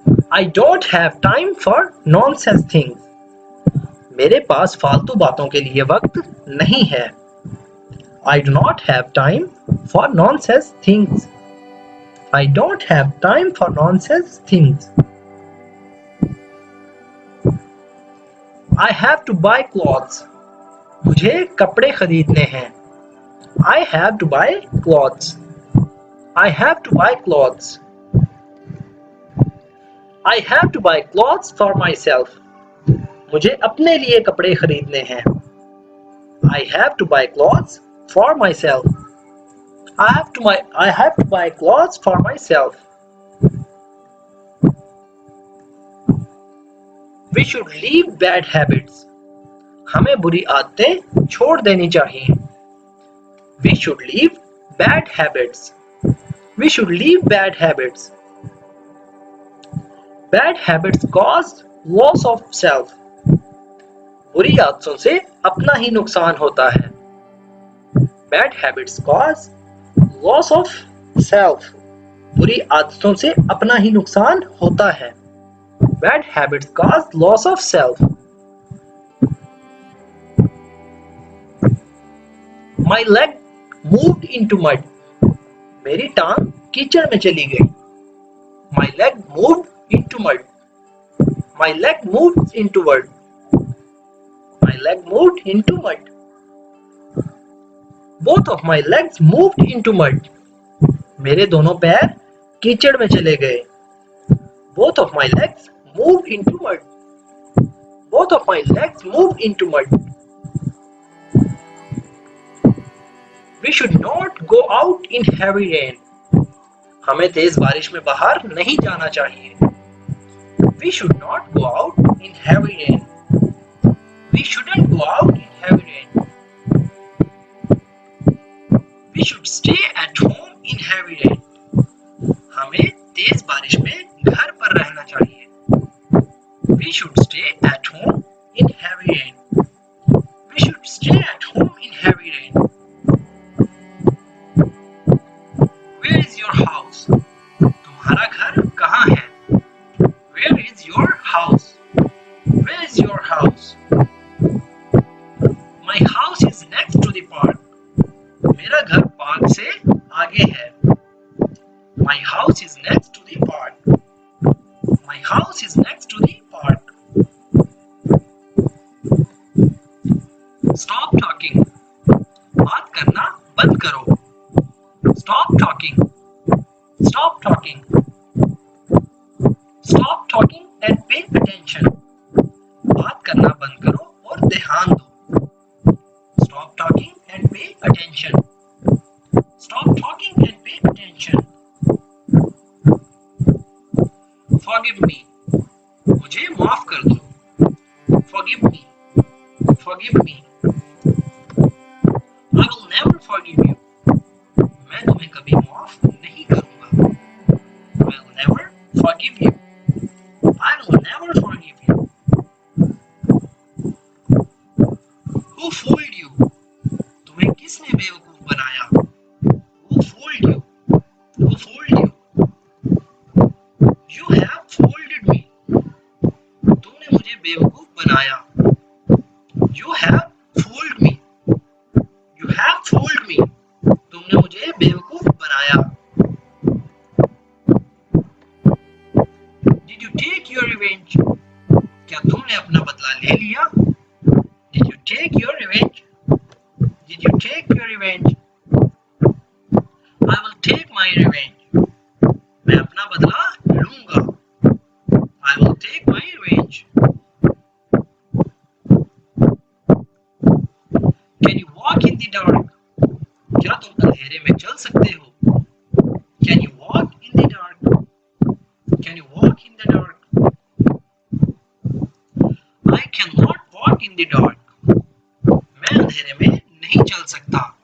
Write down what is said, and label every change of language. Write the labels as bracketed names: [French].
[English] I don't have time for nonsense things. [Hindi] मेरे पास फालतू बातों के लिए वक्त नहीं है। [English] I do not have time for nonsense things. I don't have time for nonsense things. I have to buy clothes. [Hindi] मुझे कपड़े खरीदने हैं. [English] I have to buy clothes. I have to buy clothes. I have to buy clothes for myself. [Hindi] मुझे अपने लिए कपड़े खरीदने हैं. [English] I have to buy clothes for myself. I have to buy clothes for myself. We should leave bad habits. [Hindi] हमें बुरी आदतें छोड़ देनी चाहिए. [English] We should leave bad habits. We should leave bad habits. Bad habits cause loss of self. [Hindi] बुरी आदतों से अपना ही नुकसान होता है. [English] Bad habits cause loss of self. [Hindi] बुरी आदतों से अपना ही नुकसान होता है. [English] Bad habits cause loss of self. My leg moved into mud. [Hindi] मेरी टांग कीचड़ में चली गई. [English] My leg moved into mud. My leg moved into mud. My leg moved into mud. Both of my legs moved into mud. [Hindi] मेरे दोनों पैर कीचड़ में चले गए. [English] Both of my legs moved into mud. Both of my legs moved into mud. We should not go out in heavy rain. [Hindi] हमें तेज बारिश में बाहर नहीं जाना चाहिए. [English] We should not go out in heavy rain. We shouldn't go out in heavy rain. We should stay at home in heavy rain. [Hindi] हमें तेज बारिश में घर पर रहना चाहिए. [English] We should stay at home in heavy rain. We should stay at home in heavy rain. Where is your house? [Hindi] तुम्हारा घर कहाँ है? [English] Where is your house? Where is your house? My house is next to the park. [Hindi] मेरा घर park से आगे है. [English] My house is next to the park. My house is next to the park. Stop talking. [Hindi] बात करना बंद करो. [English] Stop talking. Stop talking. Stop talking and pay attention. [Hindi] बात करना बंद करो और ध्यान दो. [English] Stop talking and pay attention. Stop talking and pay attention. Forgive me. [Hindi] मुझे माफ कर दो. [English] Forgive me. Forgive me. I will never forgive you. [Hindi] मैं तुम्हें कभी माफ नहीं करूंगा. [English] I will never forgive you. I will never forgive you. Who fooled you? [Hindi] तुम्हें किसने बेवकूफ बनाया? [English] Who fooled you? Who fooled you? You have fooled me. [Hindi] तुमने मुझे बेवकूफ बनाया. [English] You have fooled me. You have fooled me. [Hindi] तुमने मुझे बेवकूफ बनाया. [English] Did you take your revenge? [Hindi] क्या तुमने अपना बदला ले लिया? [English] Did you take your revenge? Did you take your revenge? I will take my revenge. [Hindi] मैं अपना बदला लूंगा. [English] I will take my revenge. Can you walk in the dark? [Hindi] क्या तुम अंधेरे में चल सकते हो? [English] Can you walk in the dark? Can you walk in the dark? I cannot walk in the dark. [Hindi] मैं अंधेरे में नहीं चल सकता.